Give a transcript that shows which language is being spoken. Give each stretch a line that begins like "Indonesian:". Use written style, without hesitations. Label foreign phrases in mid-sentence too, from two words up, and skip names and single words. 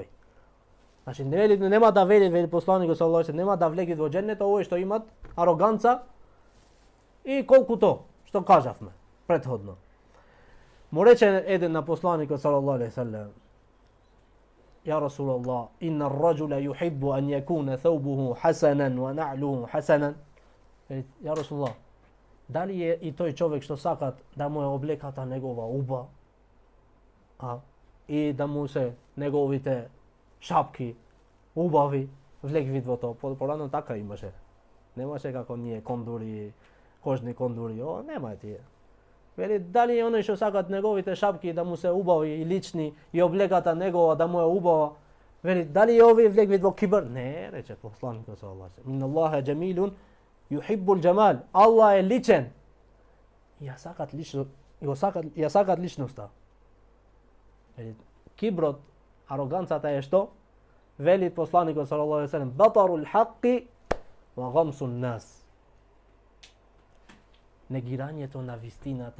Macedonian: Значи нема да вели посланикот
Arabic: صلى الله عليه وسلم,
Macedonian: нема да влегат во џеннет овој што имат ароганца и колкуто што кажавме претходно. Му рече еден на посланикот
Arabic: صلى الله عليه وسلم: يا رسول الله، إن الرجل يحب أن يكون ثوبه حسنا ونعله حسنا. يا رسول الله,
Macedonian: дали е и тој човек што сакат да му е облеката негова уба, и да му се неговите шапки убави, влегвит во тоа. Порано така имаше. Немаше како ние кондури, кожни кондури, нема тие. Вели, дали е оној што сакат неговите шапки да му се убави и лични и облеката негова да му е убава, вели, дали е овие влегвит во кибр? Не, рече посланикот
Arabic: صلى الله عليه وسلم. إن الله جميل يحب الجمال.
Macedonian: Аллах е личен. Ја сакат личноста. Киброт, ароганцата е што? Вели посланикот
Arabic: صلى الله عليه وسلم: بطر الحق وغمط الناس.
Macedonian: Негирањето на вистината.